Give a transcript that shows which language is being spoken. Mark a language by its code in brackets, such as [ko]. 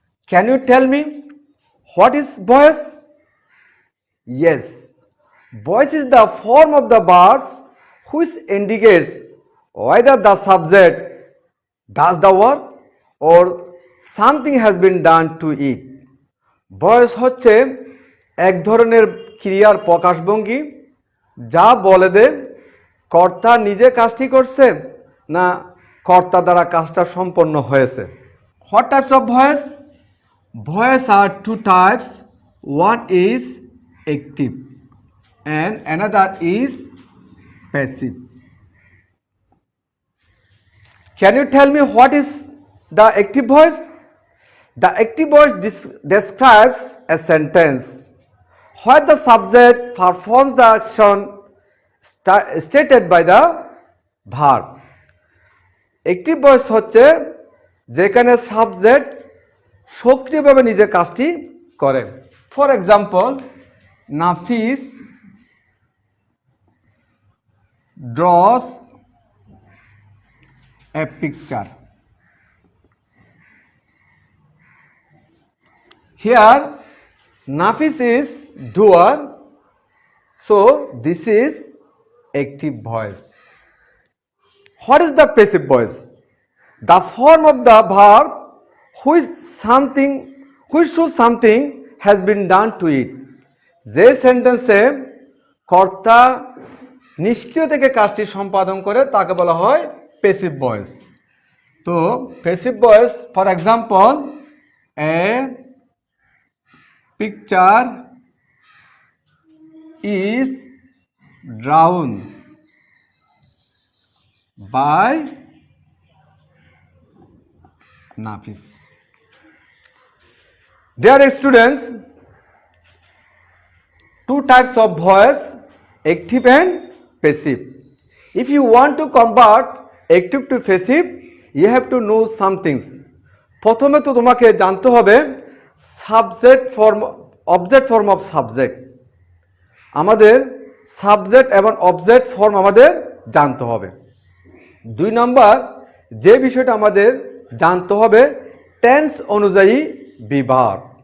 [en] Can you tell me what is voice? Yes, voice is the form of the words which indicates whether the subject does the work or something has been done to it. [bn] Voice হচ্ছে এক ধরনের ক্রিয়ার প্রকাশভঙ্গি যা বলে দেয় কর্তা নিজে কাজটি করছে না কর্তা দ্বারা কাজটা সম্পন্ন হয়েছে। [en] What types of voice? Voice are two types. One is active and another is passive. Can you tell me what is the active voice? The active voice describes a sentence where the subject performs the action stated by the verb. [bn] Active voice হচ্ছে যেখানে subject সক্রিয়ভাবে নিজে কাজটি করে। [en] For example, Nafis draws a picture. Here Nafis is doer, so this is active voice. What is the passive voice? The form of the verb which shows something has been done to it. [bn] যে সেন্টেন্সে কর্তা নিষ্ক্রিয় থেকে কাজটি সম্পাদন করে তাকে বলা হয় passive voice. [en] So passive voice, for example, a picture is drawn by Nafis. Dear students, two types of voice, active and passive. If you want to convert active to passive, you have to know some things. [bn] প্রথমে তো তোমাকে জানতে হবে subject form object form of subject. আমাদের subject এবং object form আমাদের জানতে হবে। 2 নম্বর যে বিষয়টা আমাদের জানতে হবে টেন্স অনুযায়ী বিভার্ব।